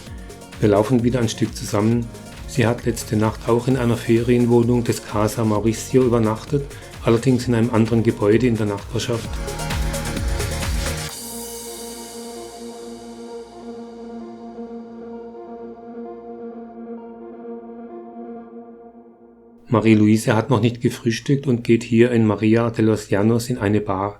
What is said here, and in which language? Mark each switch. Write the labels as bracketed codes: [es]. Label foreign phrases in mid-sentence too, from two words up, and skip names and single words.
[de] Wir laufen wieder ein Stück zusammen. Sie hat letzte Nacht auch in einer Ferienwohnung des Casa Mauricio übernachtet, allerdings in einem anderen Gebäude in der Nachbarschaft. Marie-Louise hat noch nicht gefrühstückt und geht hier in Maria de los Llanos in eine Bar.